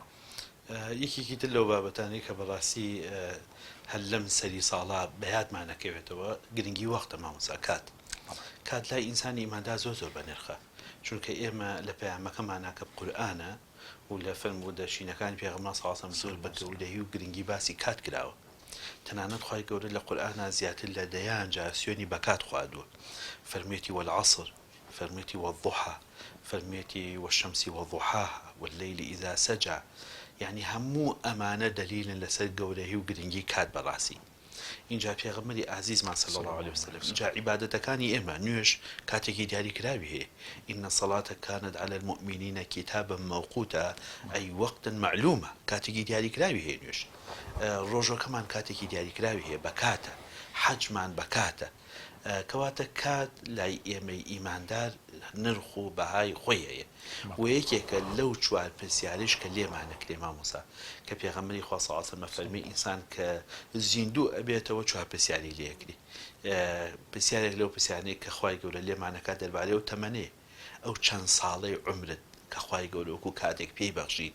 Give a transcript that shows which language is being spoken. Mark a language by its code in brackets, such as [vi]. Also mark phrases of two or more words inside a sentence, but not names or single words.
[ckb] یەکێکی تر لەو بابەتانەی کە بەڕاستی هەر لەم سەری ساڵا بەیادمانەکەوێتەوە گرنگی وەختە مامۆسا کات لای ئینسانی ئیماندا زۆر بە نرخە چونکە ئێمە لە پەیامەکەمانە کە قورئانە و لە فەرموو دەشینەکانی پێغەمبەر [ar] صلی الله علیه و سلم [ckb] زۆر بە گەورەی و گرنگی باسی کات کراوە تەنانەت خوای گەورە لە قورئانە زیاتر لە دەیان جا سوێنی بە کات خواردووە فەرموویەتی والعصر فەرموویەتی والضحى فەرموویەتی [ar] والشەمس وضحاها والليل إذا سجى [ckb] يعني هەموو ئەمانە دلیلن لەسەر گەورەی و گرنگی کات بەڕاستی اینجا پێغەمبەری ئازیزمان [ar] صلی الله عليه وسلم [ckb] اینجا عیبادەتەکانی ئێمە نوێژ کاتێکی دیاریکراوی هەیە [ar] إن الصلاة كانت على المؤمنين كتابا موقوتا أي وقت معلومة [ckb] کاتێکی دیاریکراوی هەیە نوێژ ڕۆژەکەمان کاتێکی دیاریکراوی هەیە بە کاتە حەجمان بە کاتە کەواتە کات لای ئێمەی ئیماندار نرخ و بەهای خۆی هەیە و یەکێکە لەو چوار پرسیارش کە لێمانەکرێ مامۆسا کە پێغەمبەری خوا [ar] صلی الله علیه و سلم [ckb] فەرمی ئینسان کە زیندوو ئەبێتەوە چوار پرسیاری لێکری پرسیارێک لەو پرسیارانەی کە خوای گەورە لێمانەکات دەربارەی و تەمەنێ ئەو چەند ساڵەی عمرت کە خوای گەورە وەکو کاتێک پێی بەخشیت